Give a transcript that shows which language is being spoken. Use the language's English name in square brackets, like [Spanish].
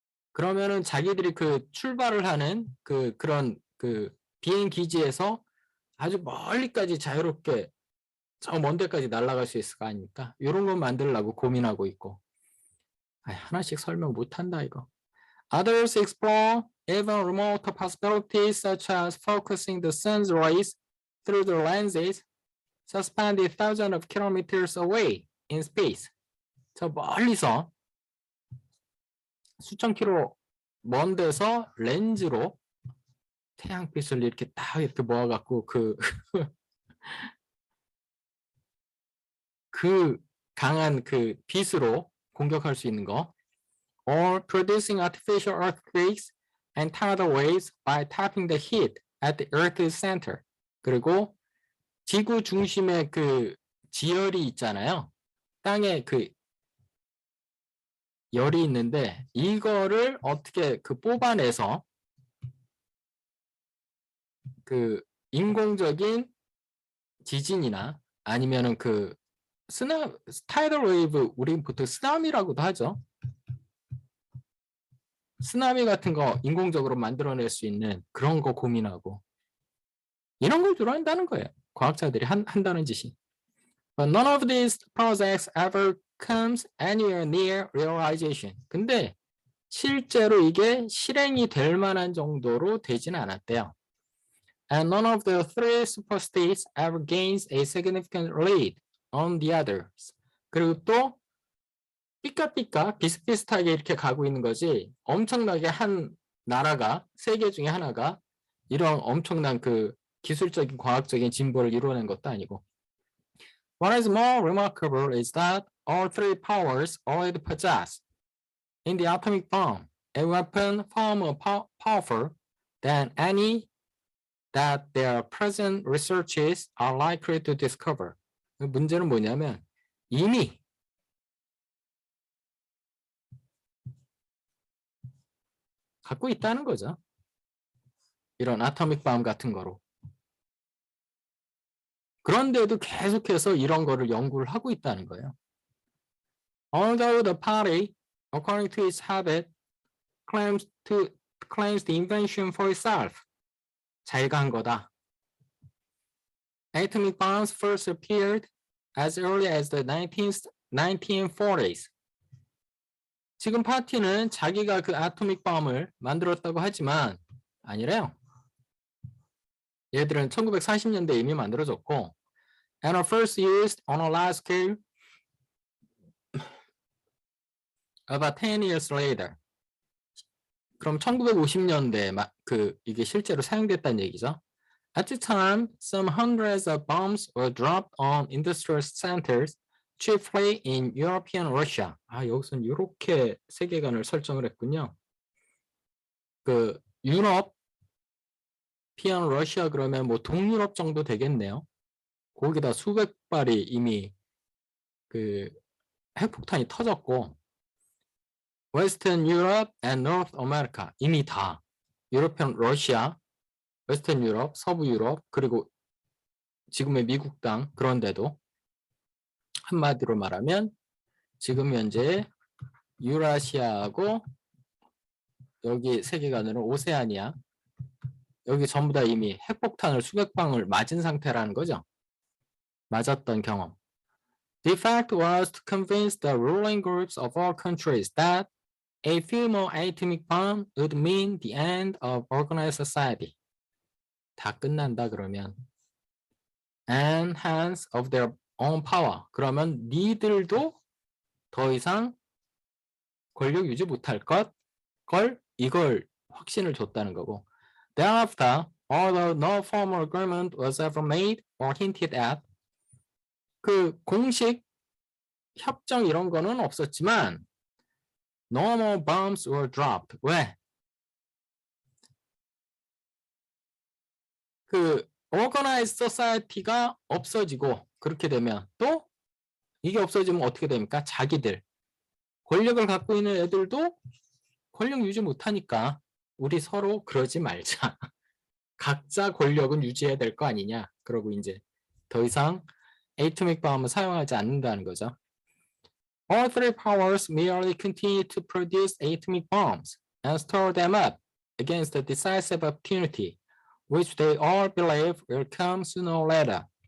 [Korean] 그러면은 자기들이 그 출발을 하는 그런 그 비행 기지에서 아주 멀리까지 자유롭게 저 먼 데까지 날아갈 수 있을 거 아닙니까? 이런 거 만들려고 고민하고 있고. 하나씩 설명 못한다 이거. [English] Others explore even remote possibilities such as focusing the sun's rays through the lenses suspended thousands of kilometers away in space. [Korean] 저 멀리서 수천 킬로 먼 데서 렌즈로 태양빛을 이렇게 딱 이렇게 모아갖고 그 강한 그 빛으로 공격할 수 있는 거. [English] Or producing artificial earthquakes and tidal waves by tapping the heat at the Earth's center. [Korean] 그리고 지구 중심에 그 지열이 있잖아요. 땅에 그 열이 있는데 이거를 어떻게 그 뽑아내서 그 인공적인 지진이나 아니면은 그 타이덜 웨이브, 우리 보통 쓰나미라고도 하죠. 쓰나미 같은 거 인공적으로 만들어낼 수 있는 그런 거 고민하고 이런 걸 주로 한다는 거예요. 과학자들이 한다는 짓이. [English] But none of these projects ever comes anywhere near realization. [Korean] 근데 실제로 이게 실행이 될 만한 정도로 되진 않았대요. [English] And none of the three superstates ever gains a significant lead on the others. [Korean] 그리고 또 삐까삐까 비슷비슷하게 이렇게 가고 있는 거지 엄청나게 한 나라가 세계 중에 하나가 이런 엄청난 그 기술적인 과학적인 진보를 이루어낸 것도 아니고 [English] What is more remarkable is that all three powers already possess in the atomic bomb a weapon far more powerful than any that their present researches are likely to discover. [Korean] 문제는 뭐냐면 이미 갖고 있다는 거죠. 이런 아토믹 밤 같은 거로. 그런데도 계속해서 이런 거를 연구를 하고 있다는 거예요. [English] Although the party, according to its habit, claims the invention for itself. [Korean] 자기가 한 거다. [English] Atomic bombs first appeared as early as the 1940s. [Korean] 지금 파티는 자기가 그 아토믹 bom을 만들었다고 하지만 아니래요. 얘들은 1940년대에 이미 만들어졌고 [English] and are first used on a large scale about 10 years later. [Korean] 그럼 1950년대에 이게 실제로 사용됐다는 얘기죠. [English] At the time, some hundreds of bombs were dropped on industrial centers, chiefly in European Russia. [Korean] 여기서는 이렇게 세계관을 설정을 했군요. 그 유럽, 피안 러시아 그러면 뭐 동유럽 정도 되겠네요. 거기다 수백 발이 이미 그 핵폭탄이 터졌고 [English] Western Europe and North America [Korean] 이미 다 유럽편 러시아, 웨스턴 유럽, 서부 유럽 그리고 지금의 미국 땅 그런데도 한마디로 말하면 지금 현재 유라시아하고 여기 세계관으로 오세아니아 여기 전부 다 이미 핵폭탄을 수백 방울 맞은 상태라는 거죠. 맞았던 경험. [English] The fact was to convince the ruling groups of all countries that a few more atomic bombs would mean the end of organized society. [Korean] 다 끝난다 그러면 [English] and hence of their own power. [Korean] 그러면 니들도 더 이상 권력 유지 못할 이걸 확신을 줬다는 거고. [English] Thereafter, although no formal agreement was ever made or hinted at, [Korean] 그 공식 협정 이런 거는 없었지만 [English] no more bombs were dropped. [Korean] 왜? 그 organized society가 없어지고 그렇게 되면 또 이게 없어지면 어떻게 됩니까? 자기들 권력을 갖고 있는 애들도 권력 유지 못하니까 우리 서로 그러지 말자. 각자 권력은 유지해야 될 거 아니냐. 그러고 이제 더 이상 애토믹 bom을 사용하지 않는다는 거죠. [English] All three powers merely continue to produce atomic bombs and store them up against the decisive opportunity which they all believe will come sooner or later.